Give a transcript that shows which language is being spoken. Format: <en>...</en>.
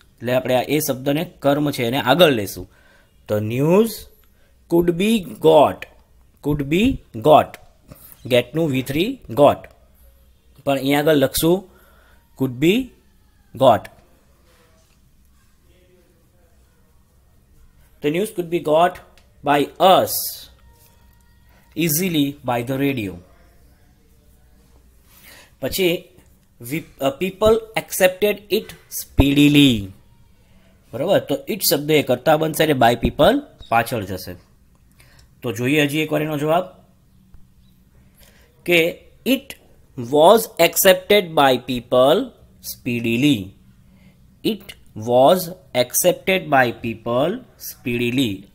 <gu>એટલે આપણે આ એ શબ્દને કર્મ છે એને આગળ લેશું.</gu> <en>The news could be got. Could be got.</en> <gu>ગેટનું V3 ગોટ, પણ અહીંયા આગળ લખશું food B got.</gu> <en>The news could be got by us easily by the radio.</en> <gu>પછી</gu> <en>people accepted it speedily.</en> <gu>બરાબર. તો ઇટ શબ્દ એ કરતા બનશે અને</gu> <en>by people</en> <gu>પાછળ જશે. તો જોઈએ હજી એકવાર એનો જવાબ કે</gu> <en>It was accepted by people speedily. It was accepted by people speedily.</en>